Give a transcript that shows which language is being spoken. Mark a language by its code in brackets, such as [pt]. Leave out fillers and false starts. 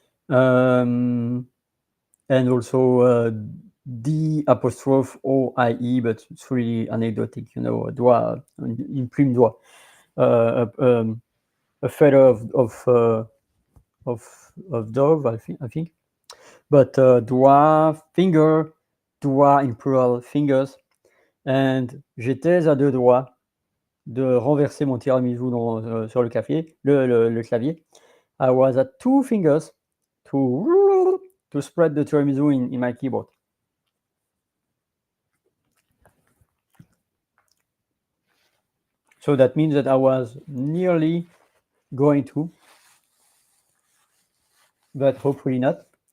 [en] And also D apostrophe OIE, but it's really anecdotic, doigt, in prime doigt, a feather of dove, I think. But doigt, finger, doigt in plural, fingers. [fr] And j'étais à 2 doigts de renverser mon tiramisu sur le clavier, le clavier. [en] I was at 2 fingers to spread the tiramisu in my keyboard. So that means that I was nearly going to, but hopefully not.